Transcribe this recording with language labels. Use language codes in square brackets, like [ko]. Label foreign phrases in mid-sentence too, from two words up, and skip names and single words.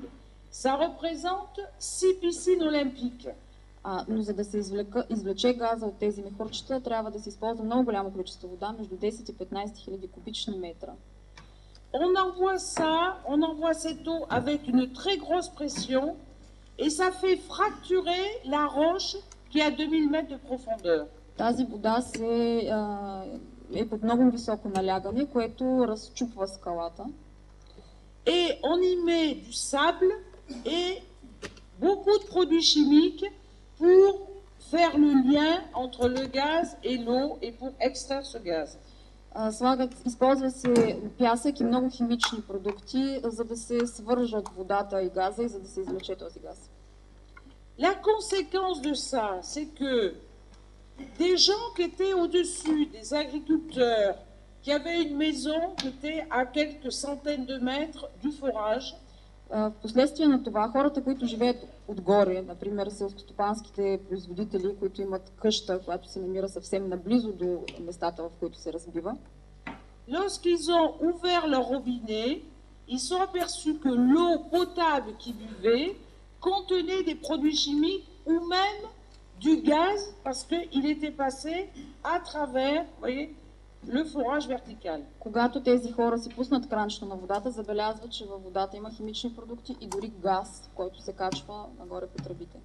[fr] Ça représente 6 piscines olympiques. [bg] Но за да се извлече газа от тези мехурчета, трябва да се използва много голямо количество вода, между 10 и 15 000 кубични метра. [fr] On envoie cette eau avec une très grosse pression et ça fait fracturer la roche qui a 2000 mètres de profondeur. [bg] Тази вода е под много високо налягане, което разчупва скалата. [fr] Et on y met du sable et beaucoup de produits chimiques pour faire le lien entre le gaz et l'eau et pour extraire ce gaz. [bg] Използва се пясък и много химични продукти, за да се свържат водата и газа и за да се извлече този газ. [fr] La conséquence de ça, c'est que des gens qui étaient au-dessus, des agriculteurs, qui avaient une maison qui était à quelques centaines de mètres du forage, [bg] В последствие на това, хората, които живеят отгоре, например селскостопанските производители, които имат къща, която се намира съвсем наблизо до местата, в които се разбива, [fr] lorsqu'ils ont ouvert leur robinet, ils sont aperçus que l'eau potable qu'ils buvaient contenait des produits chimiques ou même du gaz parce qu'il était passé à travers, vous voyez, le forage vertical. [bg] Когато тези хора си пуснат кранчето на водата, забелязват, че във водата има химични продукти и дори газ, който се качва нагоре по тръбите.